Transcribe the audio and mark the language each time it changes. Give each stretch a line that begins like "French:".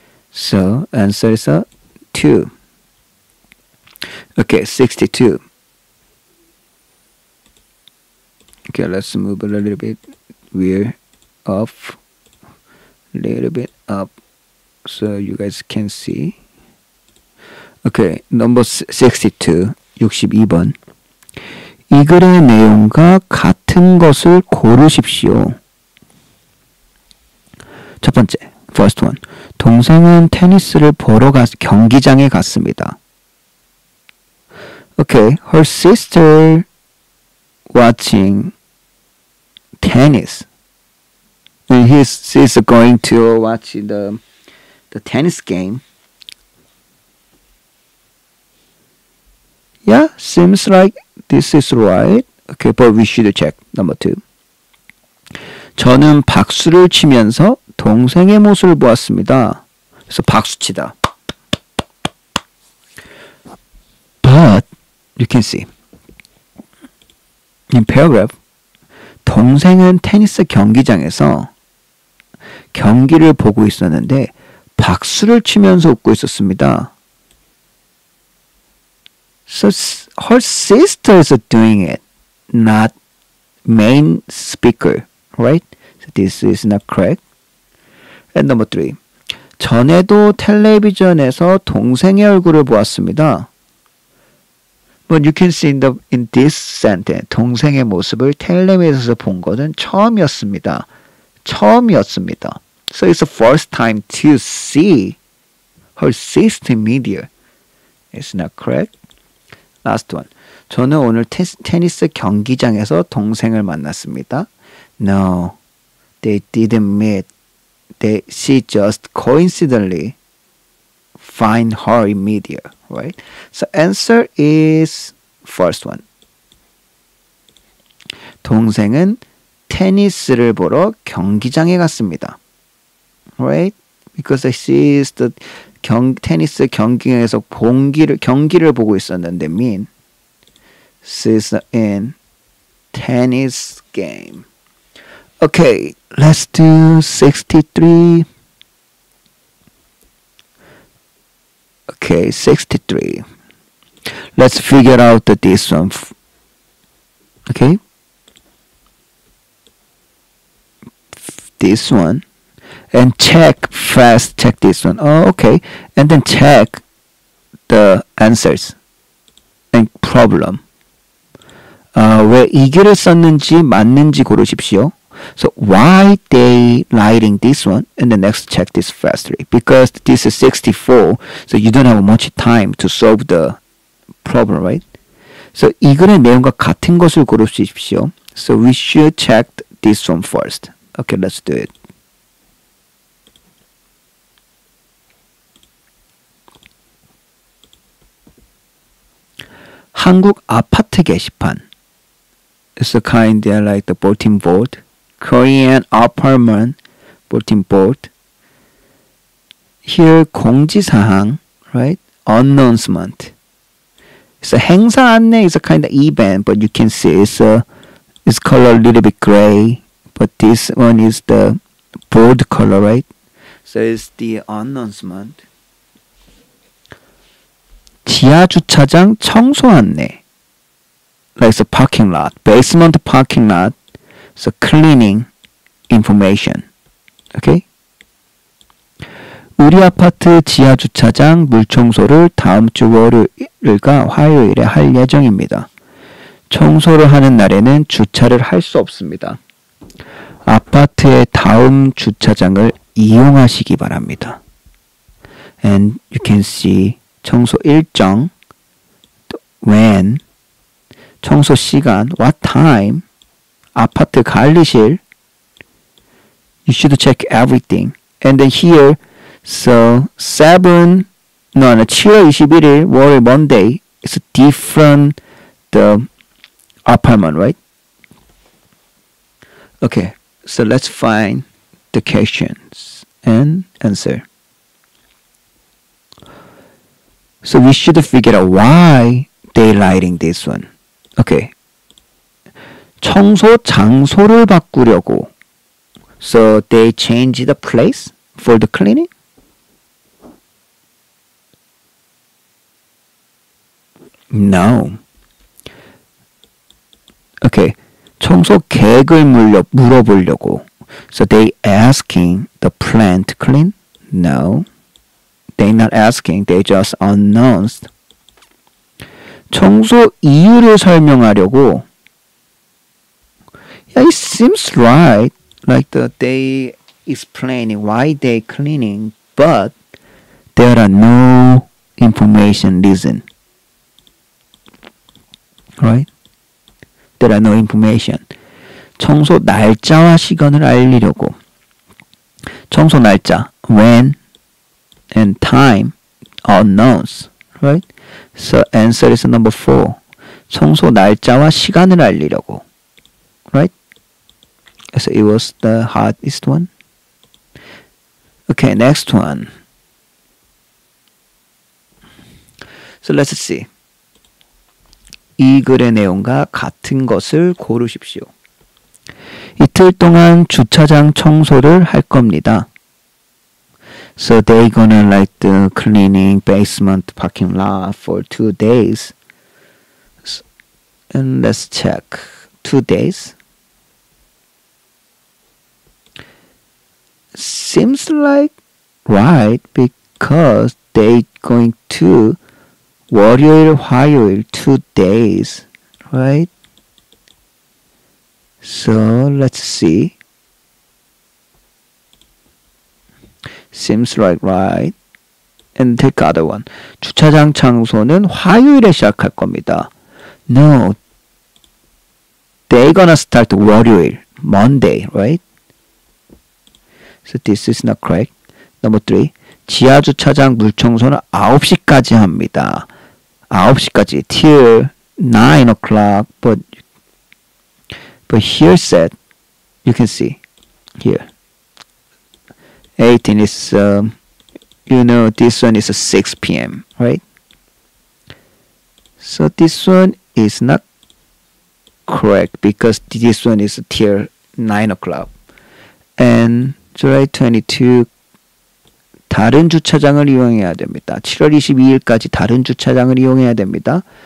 English: So answer is 2. Okay, 62. Okay, let's move a little bit weird off. Little bit up so you guys can see. Okay, number 62, 62번.
Korean: 이 글의 내용과 같은 것을 고르십시오. 첫 번째,
English: first one.
Korean: 동생은 테니스를 보러 경기장에 갔습니다.
English: Okay, her sister watching tennis. She's going to watch the tennis game. Yeah, seems like this is right. Okay, but we should check. Number 2.
Korean: 저는 박수를 치면서 동생의 모습을 보았습니다. 그래서 박수치다.
English: But you can see in paragraph,
Korean: 동생은 테니스 경기장에서 경기를 보고 있었는데 박수를 치면서 웃고 있었습니다.
English: So her sister is doing it, not main speaker, right? So this is not correct. And number 3.
Korean: 전에도 텔레비전에서 동생의 얼굴을 보았습니다.
English: But you can see in this sentence,
Korean: 동생의 모습을 텔레비전에서 본 것은 처음이었습니다. 처음이었습니다.
English: So it's the first time to see her sister in media. It's not correct. Last one.
Korean: 저는 오늘 테니스 경기장에서 동생을 만났습니다.
English: No, they didn't meet. She just coincidentally find her in media, right? So answer is first one.
Korean: 동생은 테니스를 보러 경기장에 갔습니다.
English: Right? Because she is the
Korean: 테니스 경기장에서 경기를 보고 있었는데
English: mean she's in tennis game. Okay, let's do 63. Okay, 63. Let's figure out this one. Okay? This one. And check this one. Oh, okay. And then check the answers and problem.
Korean: 왜 이 글을 썼는지 맞는지 고르십시오.
English: So why they writing this one? And then next check this fastly. Because this is 64, so you don't have much time to solve the problem, right?
Korean: So 이 글의 내용과 같은 것을 고르십시오.
English: So we should check this one first. Okay, let's do it.
Korean: 한국 아파트 게시판.
English: It's a kind of like the bulletin board. Korean apartment bulletin board. Here 공지사항, right? Announcement. So 행사 안내 is a kind of event, but you can see it's color a little bit gray. But this one is the bold color, right? So it's the announcement.
Korean: 지하 주차장 청소 안내.
English: Like the parking lot, basement parking lot. So cleaning information. Okay?
Korean: 우리 아파트 지하 주차장 물청소를 다음 주 월요일과 화요일에 할 예정입니다. 청소를 하는 날에는 주차를 할 수 없습니다. 아파트의 다음 주차장을 이용하시기 바랍니다.
English: And you can see
Korean: 청소 일정,
English: when,
Korean: 청소 시간,
English: what time,
Korean: 아파트 관리실.
English: You should check everything. And then here, so 7월 21일, 월요일 Monday, it's a different the apartment, right? Okay, so let's find the questions and answer. So we should figure out why they lighting this one.
Korean: Okay. 청소 장소를 바꾸려고.
English: So they change the place for the cleaning? No. Okay.
Korean: 청소 계획을 물어보려고.
English: So they asking the plant to clean? No. They not asking. They just announced.
Korean: 청소 이유를 설명하려고.
English: Yeah, it seems right. Like they explaining why they cleaning, but there are no information reason. Right? There are no information.
Korean: 청소 날짜와 시간을 알리려고.
English: 청소 날짜, when and time unknowns. Right? So answer is number 4.
Korean: 청소 날짜와 시간을 알리려고.
English: Right? So it was the hardest one. Okay, next one. So let's see.
Korean: 이 글의 내용과 같은 것을 고르십시오. 이틀 동안 주차장 청소를 할 겁니다.
English: So they gonna like the cleaning basement parking lot for 2 days. And let's check. 2 days. Seems like right because they going to 월요일, 화요일 2 days, right? So let's see. Seems like right. And take other one.
Korean: 주차장 장소는 화요일에 시작할 겁니다.
English: No. They gonna start 월요일, Monday, right? So this is not correct. Number 3.
Korean: 지하 주차장 물청소는 9시까지 합니다. 9시까지
English: till 9 o'clock. But here said, you can see here. 18 is, this one is 6 p.m., right? So this one is not correct because this one is till 9 o'clock. And July 22,
Korean: 다른 주차장을 이용해야 됩니다. 7월 22일까지 다른 주차장을 이용해야 됩니다.